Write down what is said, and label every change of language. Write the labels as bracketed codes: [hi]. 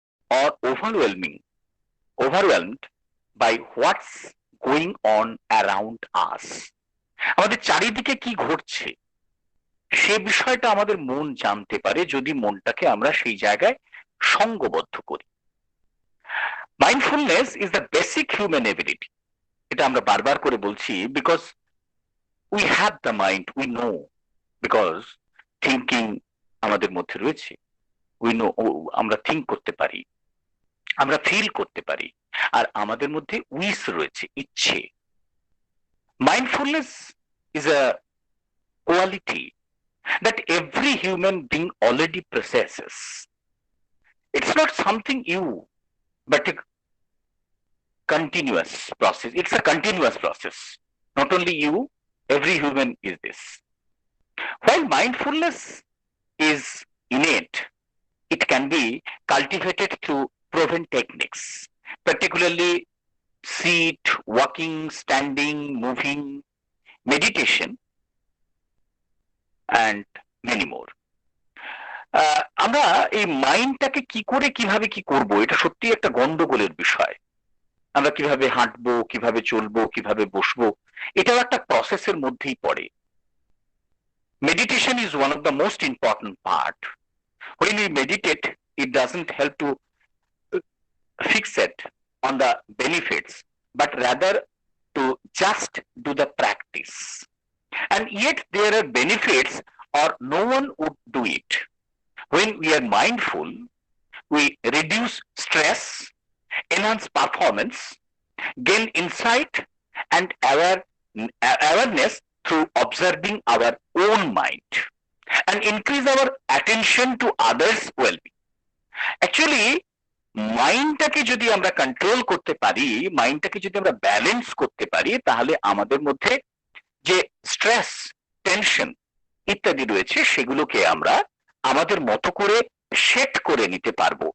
[en] Or overwhelmed by what's going on around us. [bn] আমাদের চারিদিকে কি ঘটছে সে বিষয়টা আমাদের মন জানতে পারে যদি মনটাকে আমরা সেই জায়গায় সঙ্গবদ্ধ করি। [en] Mindfulness is the basic human ability. [bn] এটা আমরা বারবার করে বলছি, [en] because we have the mind, we know, because thinking [bn] আমাদের মধ্যে রয়েছে। [en] we know, [bn] আমরা থিঙ্ক করতে পারি, আমরা ফিল করতে পারি, আর আমাদের মধ্যে উইস রয়েছে, ইচ্ছে। [en] Mindfulness is a quality that every human being already possesses. It's not something you, but a continuous process. It's a continuous process. Not only you, every human is this. While mindfulness is innate, it can be cultivated through proven techniques, particularly sit, walking, standing, moving, meditation, and many more. [bn] আমরা এই মাইন্ডটাকে কি করে কিভাবে কি করব, এটা সত্যি একটা গন্ডগোলের বিষয়। আমরা কিভাবে হাঁটবো, কিভাবে চলবো, কিভাবে বসবো, এটাও একটা প্রসেসের মধ্যেই পড়ে। [en] Meditation is one of the most important part. When we meditate, it doesn't help to fixate on the benefits, but rather to just do the practice. And yet there are benefits or no one would do it. When we are mindful, we reduce stress, enhance performance, gain insight and awareness through observing our own mind, and increase our attention to others' well-being. [bn] Actually, মাইন্ডটাকে যদি আমরা control করতে পারি, মাইন্ডটাকে যদি আমরা balance করতে পারি, তাহলে আমাদের মধ্যে যে স্ট্রেস, টেনশন ইত্যাদি রয়েছে সেগুলোকে আমরা আমাদের মতো করে সেট করে নিতে পারবো।